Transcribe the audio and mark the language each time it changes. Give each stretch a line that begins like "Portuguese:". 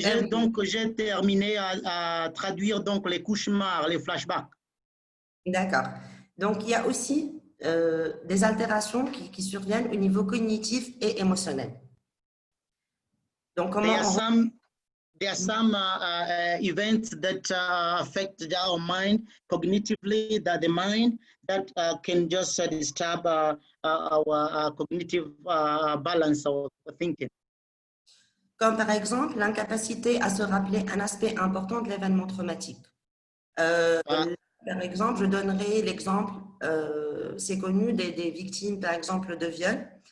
French: Donc j'ai terminé à traduire donc les cauchemars, les flashbacks. D'accord. Donc il y a aussi des altérations qui surviennent au niveau cognitif et émotionnel. Donc,
English: there are some events that affect our mind cognitively, that the mind that can just disturb our cognitive balance of thinking.
French: Comme par exemple l'incapacité à se rappeler un aspect important de l'événement traumatique. Par exemple, je donnerai l'exemple, c'est connu, des victimes, par exemple, de viol.